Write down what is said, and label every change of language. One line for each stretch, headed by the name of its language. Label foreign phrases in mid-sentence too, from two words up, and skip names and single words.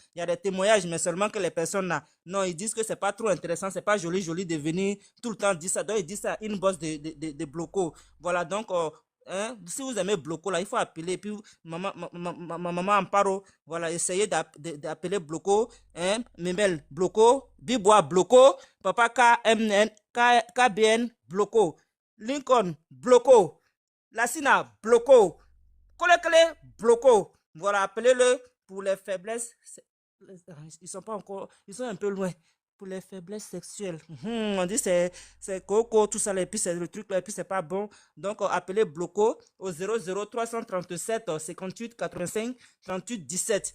French: Il y a des témoignages, mais seulement que les personnes là, non, ils disent que c'est pas trop intéressant, c'est pas joli de venir tout le temps dire ça. Donc, ils disent ça, une bosse de bloco. Voilà, donc, hein, si vous aimez Bloco là, il faut appeler. Et puis maman Amparo, voilà, essayez d'appeler Bloco, hein, Memel Bloco, Bibois Bloco, Papa KBN Bloco, Lincoln Bloco, Lassina Bloco, Kolekele Bloco. Voilà, appelez-le pour les faiblesses. Ils sont pas encore, ils sont un peu loin. Pour les faiblesses sexuelles. On dit c'est coco, tout ça, et puis c'est le truc là, et puis c'est pas bon. Donc, appelez Bloco au 00337 58 85 38 17.